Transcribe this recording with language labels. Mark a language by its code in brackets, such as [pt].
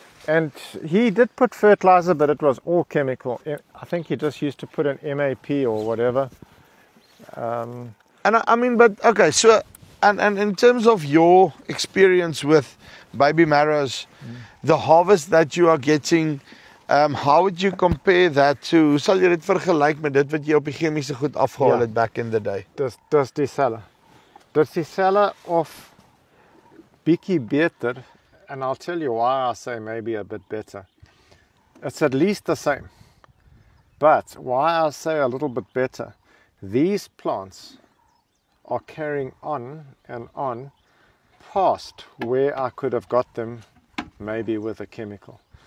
[en] And he did put fertilizer, but it was all chemical. I think he just used to put an MAP or whatever. And I mean, but okay, so and in terms of your experience with baby marrows, the harvest that you are getting, how would you compare that to? [af] Sal jy dit vergelyk met dit wat jy op die chemiese goed afgehaal het [en] back in the day? [af] Dis dieselfde. Dis dieselfde of bietjie beter, [en] and I'll tell you why I say maybe a bit better. It's at least the same. But why I say a little bit better, these plants are carrying on and on past where I could have got them maybe with a chemical.